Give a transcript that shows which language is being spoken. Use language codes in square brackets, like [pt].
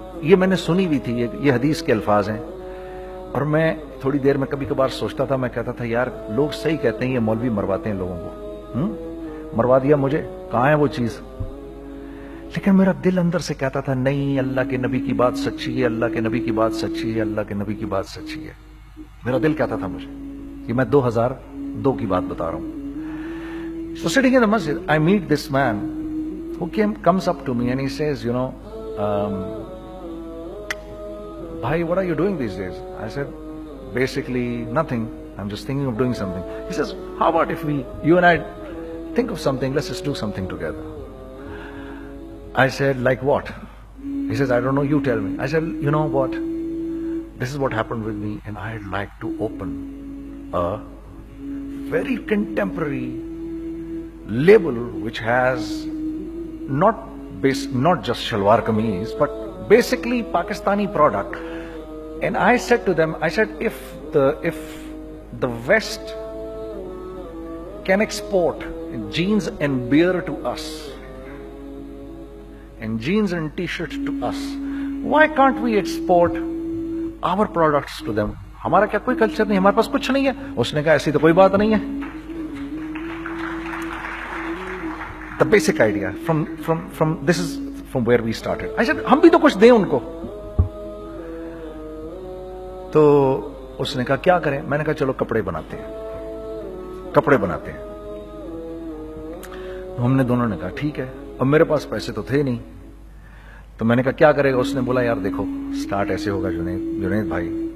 [ur] یہ میں نے سنی ہوئی تھی, یہ حدیث کے الفاظ ہیں. اور میں تھوڑی دیر میں کبھی کبھار سوچتا تھا, میں کہتا تھا یار لوگ صحیح کہتے ہیں, یہ مولوی مرواتے ہیں لوگوں کو, مروا دیا مجھے, کہاں ہے وہ چیز. لیکن میرا دل اندر سے کہتا تھا نہیں, اللہ کے نبی کی بات سچی ہے, اللہ کے نبی کی بات سچی ہے, اللہ کے نبی کی بات سچی ہے. میرا دل کہتا تھا مجھے, کہ میں 2002 کی بات بتا رہا ہوں. [en] So sitting in the masjid, I meet this man who comes up to me and he says, you know, Bhai, what are you doing these days? I said, basically nothing. I'm just thinking of doing something. He says, how about if you and I think of something, let's just do something together. I said, like what? He says, I don't know, you tell me. I said, you know what? This is what happened with me, and I'd like to open a very contemporary label which has not just shalwar kameez, but basically Pakistani product. And I said to them, I said, if the West can export jeans and beer to us, and jeans and t-shirts to us, why can't we export our products to them? [ur] ہمارا کیا کوئی culture نہیں, ہمارے پاس کچھ نہیں ہے. اس نے کہا ایسی تو کوئی بات نہیں ہے. [en] The basic idea from this is from where we started. I said, [ur] ہم بھی تو کچھ دیں ان کو. تو اس نے کہا کیا کریں؟ میں نے کہا چلو کپڑے بناتے ہیں، کپڑے بناتے ہیں۔ ہم نے دونوں نے کہا ٹھیک ہے، اب میرے پاس پیسے تو تھے نہیں، تو میں نے کہا کیا کرے گا؟ اس نے بولا یار دیکھو سٹارٹ ایسے ہوگا جنید بھائی،